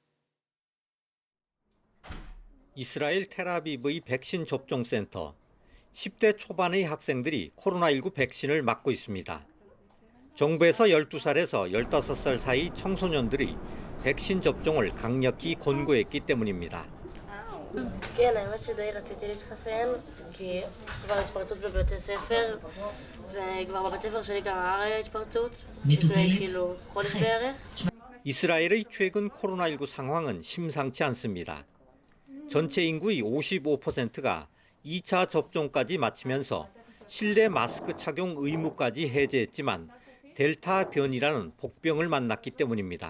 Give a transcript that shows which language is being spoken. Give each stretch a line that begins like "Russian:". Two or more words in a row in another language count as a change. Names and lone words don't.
Korean: 이스라엘 텔아비브의 백신 접종센터. 10대 초반의 학생들이 코로나19 백신을 맞고 있습니다. 정부에서 12살에서 15살 사이 청소년들이 백신 접종을 강력히 권고했기 때문입니다.
Hebrew: כן, האמת שדי רציתי להתחסן, כי כבר התפרצות בבתי ספר, וכבר בבית ספר שלי גם היה התפרצות, לפני חודש בערך.
Korean: 이스라엘의 최근 코로나19 상황은 심상치 않습니다. 전체 인구의 55%가 2차 접종까지 마치면서 실내 마스크 착용 의무까지 해제했지만 델타 변이라는 복병을 만났기 때문입니다.